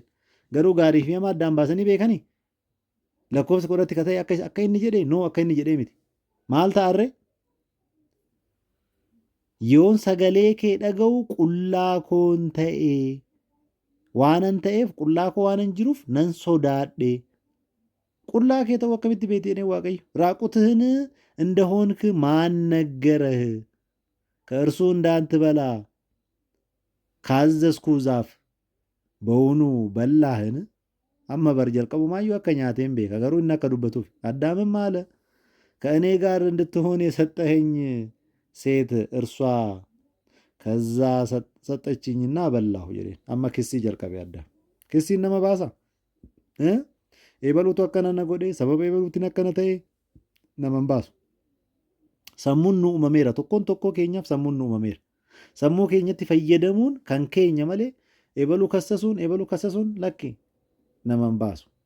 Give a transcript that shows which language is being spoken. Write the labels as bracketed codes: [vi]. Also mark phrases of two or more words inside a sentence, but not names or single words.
[om] Garuu gaarii fi hamaa addaan baasanii beekanii lakkoofsa 10 irratti kata'e akka inni jedhee akka inni jedhee miti. Maal ta'arree? Yoon sagalee kee dhaga'u qullaa koon ta'ee waanan ta'eef qullaa koo waanan jiruuf nan sodaadhe. Qullaa kee ta'uu akkamitti beekte Waaqayyo? [am] ራቁትህን እንደሆንክ ማን ነገረህ? ከእርሱ እንዳትበላ ካዘዝኩህ ዛፍ በውኑ በላህን? [om] amma bar jalqabumayyuu akka nyaateen beeka garuu inni akka dubbatuuf addaamም [am] አለ ከእኔ ጋር እንድትሆን የሰጠኸኝ ሴት እርሷ ከዛ ሰጠችኝና በላሁ [om] jedheen amma kissii jalqabe addaam kissiin nama baasa eebaluutu akkana na godhe sababa eebaluutiin akkana ta'e nama hin baasu. Sammuun nu uumameera tokkoo keenyaaf sammuun nu uumameera. Sammuu keenyatti fayyadamuun kan keenya malee eebaluu kassasuun lakki nama hin baasu.